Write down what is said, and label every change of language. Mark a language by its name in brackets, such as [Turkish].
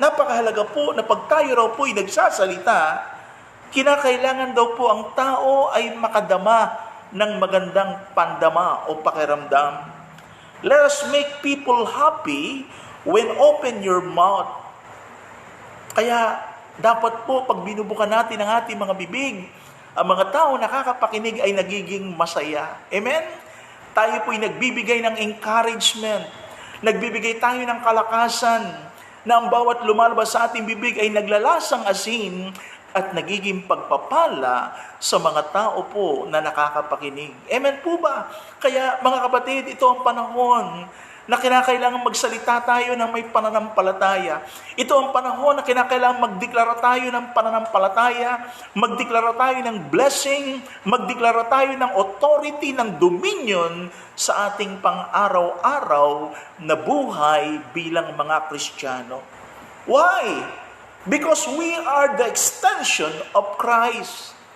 [Filipino] Napakahalaga po na pag tayo raw po ay nagsasalita, kinakailangan daw po ang tao ay makadama ng magandang pandama o pakiramdam. [English] Let us make people happy when open your mouth. [Filipino] Kaya dapat po pag binubukan natin ang ating mga bibig, ang mga tao nakakapakinig ay nagiging masaya. Amen? Tayo po ay nagbibigay ng encouragement. Nagbibigay tayo ng kalakasan na ang bawat lumalabas sa ating bibig ay naglalasang asin at nagiging pagpapala sa mga tao po na nakakapakinig. Amen po ba? Kaya mga kapatid, ito ang panahon na kinakailangan magsalita tayo ng may pananampalataya. Ito ang panahon na kinakailangan magdeklara tayo ng pananampalataya, magdeklara tayo ng blessing, magdeklara tayo ng authority, ng dominion sa ating pang-araw-araw na buhay bilang mga Kristiyano. [English] Why? Because we are the extension of Christ.